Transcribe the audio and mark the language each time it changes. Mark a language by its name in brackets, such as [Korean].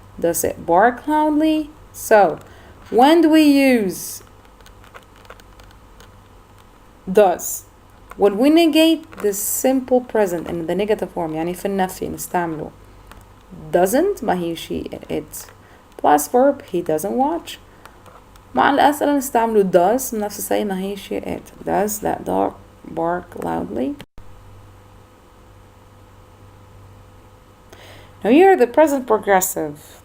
[English] Does it bark loudly? So when do we use does? When we negate the simple present in the negative form [Arabic] يعني في النفي نستعمله [English] doesn't ما هي she it plus verb he doesn't watch. [Arabic] مع الأسئلة نستعمله does نفس الشيء ما هي she it. [English] Does that dog bark loudly? Now here the present progressive.